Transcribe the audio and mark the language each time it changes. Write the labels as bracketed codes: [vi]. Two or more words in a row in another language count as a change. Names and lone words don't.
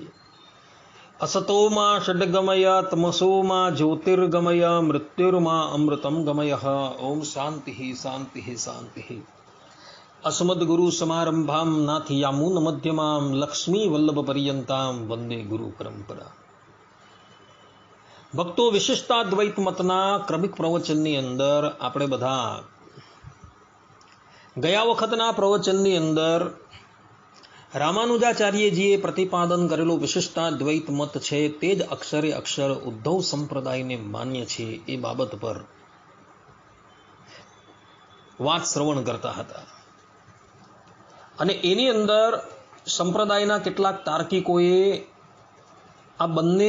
[sa] असतो मा षड्गमय तमसो मा ज्योतिर्गमय मृत्युर्मा अमृतं गमय। ओम शांति शांति शांति। अस्मद्गुरु समारंभां नाथयामुन मध्यमां लक्ष्मी वल्लभ पर्यंतां वंदे गुरु परंपरा। [gu] ભક્તો વિશિષ્ટાદ્વૈત મતના ક્રમિક પ્રવચનની અંદર આપણે બધા ગયા વખતના પ્રવચનની અંદર રામાનુજાચાર્યજીએ પ્રતિપાદન કરેલો વિશિષ્ટાદ્વૈત મત છે તે જ અક્ષરે અક્ષર ઉદ્ધવ સંપ્રદાયને માન્ય છે એ બાબત પર વાત શ્રવણ કરતા હતા અને એની અંદર સંપ્રદાયના કેટલાક તાર્કિકોએ આ બંને